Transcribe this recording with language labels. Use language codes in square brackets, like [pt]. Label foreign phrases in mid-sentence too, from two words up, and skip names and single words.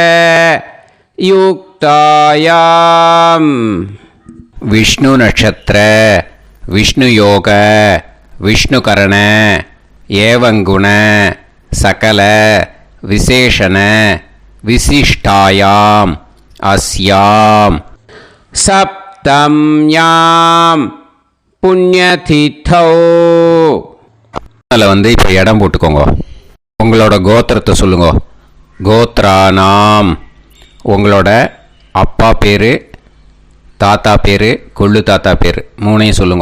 [sa] युक्तायाम् विष्णु नक्षत्र विष्णु योग विष्णुकरण एवं गुण सकल विशेषण विशिष्टायाम् अस्याम् सप्तम्याम् புண்ணியதிதோ. [ta] அதில் இப்போ இடம் போட்டுக்கோங்க. உங்களோட கோத்திரத்தை சொல்லுங்க. கோத்ரானாம் உங்களோட அப்பா பேர், தாத்தா பேர், கொள்ளு தாத்தா பேர் மூணையும் சொல்லுங்க.